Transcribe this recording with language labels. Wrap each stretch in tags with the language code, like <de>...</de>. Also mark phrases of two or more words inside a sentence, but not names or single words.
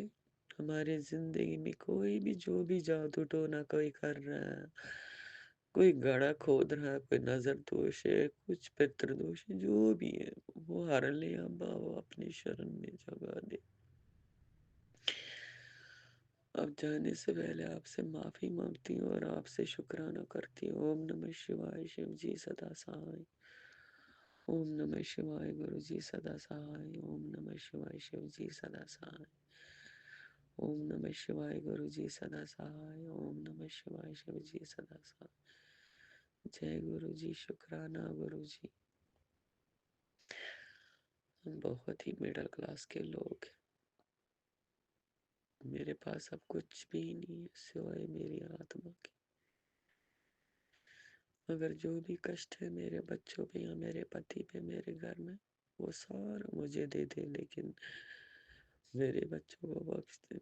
<ur>ہمارے زندگی میں کوئی بھی جو بھی جادو ٹونا کوئی کر رہا ہے، کوئی گڑھا کھود رہا ہے، کوئی نظر دوش ہے، کچھ پتر دوش ہے، جو بھی ہے وہ ہر لے ابا، وہ اپنی شرن میں جگہ دے۔ اب جانے سے پہلے آپ سے معافی مانگتی ہوں اور آپ سے شکرانہ کرتی ہوں۔</ur> <sa>ॐ नमः शिवाय,</sa> <ur>شیو جی سدا سہائے۔</ur> <sa>ॐ नमः शिवाय,</sa> <ur>گرو جی سدا سہائے۔</ur> <sa>ॐ नमः शिवाय,</sa> <ur>شیو جی سدا سہائے۔</ur> <sa>ॐ नमः शिवाय,</sa> <ur>گرو جی سدا سہائے۔</ur> <sa>ॐ नमः शिवाय,</sa> <ur>شیو جی سدا سہائے۔ جے گرو جی، شکرانہ گرو جی۔ ہم بہت ہی</ur> <en>middle class</en> <ur>کے لوگ ہیں، میرے پاس اب کچھ بھی نہیں ہے سوائے میری آتما کی، مگر جو بھی کشٹ ہے میرے بچوں پہ یا میرے پتی پہ میرے گھر میں، وہ سارا مجھے دے دے، لیکن میرے بچوں کو بخش دے۔</ur>